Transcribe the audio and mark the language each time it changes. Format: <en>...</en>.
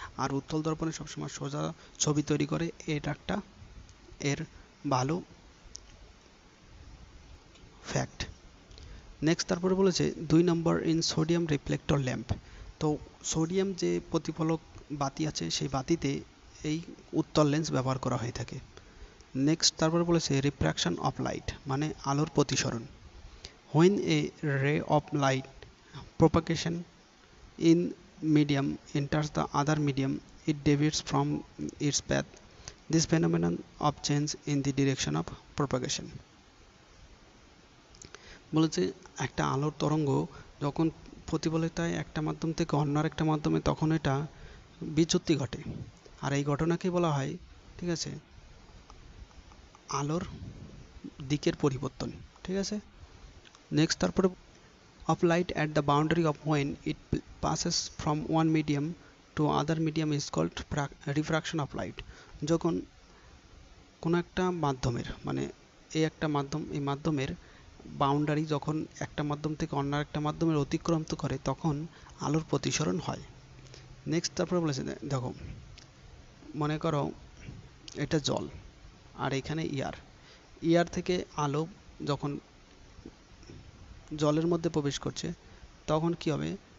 <bn>আর উত্তল দর্পণে সবসময় সোজা ছবি তৈরি করে, এটা একটা এর ভালো ফ্যাক্ট। নেক্সট তারপরে বলেছে 2 নম্বর ইন সোডিয়াম রিফ্লেক্টর ল্যাম্প, তো সোডিয়াম যে প্রতিফলক বাতি আছে সেই বাতিতে এই উত্তল লেন্স ব্যবহার করা হয়ে থাকে। নেক্সট তারপরে বলেছে রিফ্র্যাকশন অফ লাইট মানে আলোর প্রতিসরণ।</bn> <en>When a ray of light propagation in medium enters the other medium, it deviates from its path. This phenomenon of change in the direction of propagation.</en> <bn>বলেছে একটা আলোর তরঙ্গ যখন প্রতিফলিত হয় একটা মাধ্যম থেকে অন্য আরেকটা মাধ্যমে, তখন এটা বিচ্যুতি ঘটে, আর এই ঘটনাকে বলা হয়, ঠিক আছে, আলোর দিকের পরিবর্তন। ঠিক আছে, নেক্সট তারপরে</bn> <en>of light at the boundary of when it passes from one medium to other medium is called refraction of light.</en> <bn>যখন কোন একটা মাধ্যমের মানে এই একটা মাধ্যম, এই মাধ্যমের বাউন্ডারি যখন একটা মাধ্যম থেকে অন্য একটা মাধ্যমের অতিক্রম করে তখন আলোর প্রতিসরণ হয়। নেক্সট তারপরে বলেছে দেখো মনে করো এটা জল আর এখানে ইয়ার থেকে আলো যখন জলের মধ্যে প্রবেশ করছে তখন কি হবে,</bn>